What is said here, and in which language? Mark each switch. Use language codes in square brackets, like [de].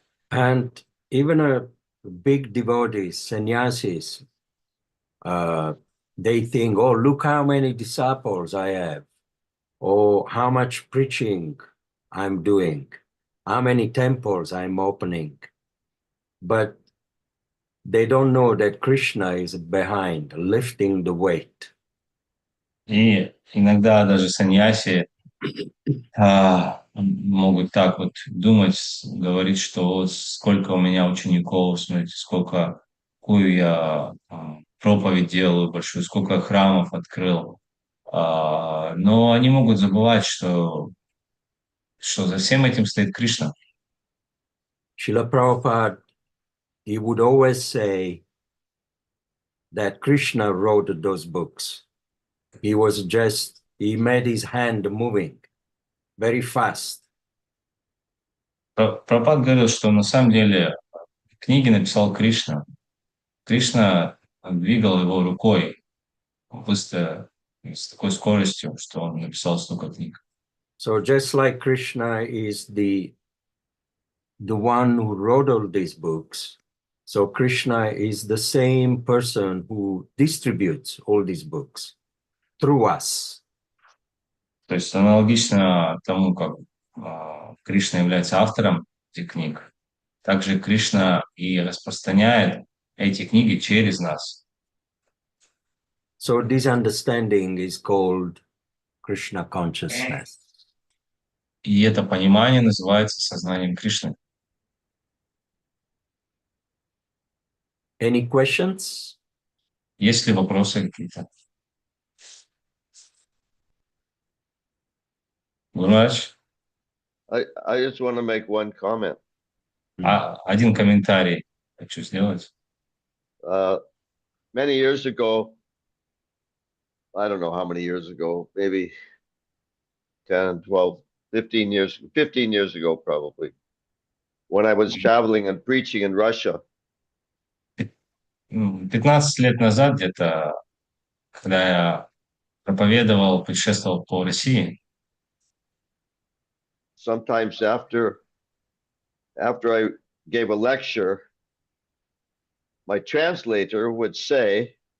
[en] And even a big devotees, sannyasis, they think, oh, look how many disciples I have, or how much preaching I'm doing, how many temples I'm opening. But they don't know that Krishna is behind, lifting the weight. [ru] И иногда даже саньяси могут так вот думать, говорить, что вот сколько у меня учеников, смотрите, какую я проповедь делаю большую, сколько храмов открыл. Но они могут забывать, что за всем этим стоит Кришна. [en] Srila Prabhupada, he would always say that Krishna wrote those books. He made his hand moving very fast. [ru] Прабхупада говорил, что на самом деле книги написал Кришна. Кришна двигал его рукой быстро, с такой скоростью, что он написал столько книг. [en] So just like Krishna is the one who wrote all these books, so Krishna is the same person who distributes all these books through us. [ru] То есть аналогично тому, как Кришна является автором этих книг, также Кришна и распространяет эти книги через нас. [en] So this understanding is called Krishna consciousness. [ru] И это понимание называется сознанием Кришны. [en] Any questions? [ru] Есть ли вопросы какие-то? Гурач, [en] I just want to make one comment. [ru] один комментарий хочу сделать. [en] Many years ago, I don't know how many years ago, maybe 10, 12, 15 years ago, probably, when I was traveling and preaching in Russia. [ru] 15 лет назад где-то, когда я проповедовал, путешествовал по России, [en] Sometimes after I gave a lecture, my translator would say,